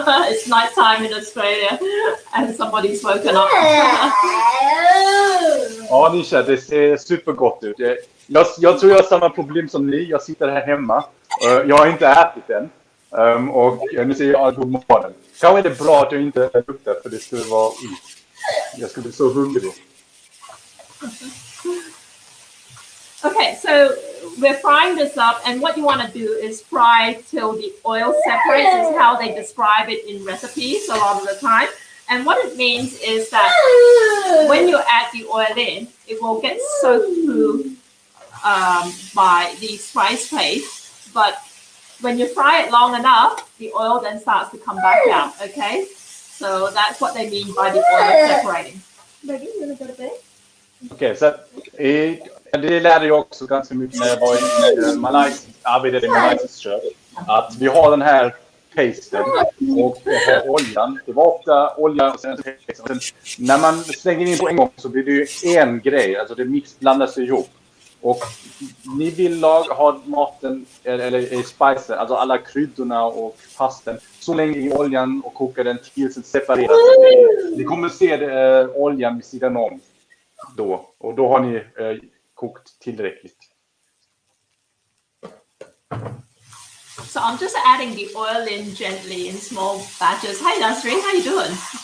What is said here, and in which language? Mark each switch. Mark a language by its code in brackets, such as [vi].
[en] It's night time in Australia and somebody's woken up. [sv] Ja, Nisha, det ser supergott ut. Jag tror jag har samma problem som ni. Jag sitter här hemma. Jag har inte ätit än. Och nu ser jag god morgon. Kanske är det bra att jag inte luktar, för det skulle vara jag skulle bli så hungrig. [en] Okay, so we're frying this up, and what you want to do is fry till the oil separates. Is how they describe it in recipes a lot of the time. And what it means is that when you add the oil in, it will get soaked through by the spice paste. But when you fry it long enough, the oil then starts to come back out, okay? So that's what they mean by the oil separating. Baby, you want to go to bed? [sv] Okej, så det lärde jag också ganska mycket när jag var i arbetade i Malaysisk kök. Att vi har den här pasten och oljan. Det var ofta olja och sen pasten. När man slänger in på en gång så blir det ju en grej. Alltså det blandas ihop. Och ni vill ha maten eller spicer, alltså alla kryddorna och pastan, så länge i oljan och koka den tills den separeras. Ni kommer se oljan vid sidan om då. Och då har ni kokt tillräckligt. [en] So I'm just adding the oil in gently in small batches. Hi Nasreen, how you doing?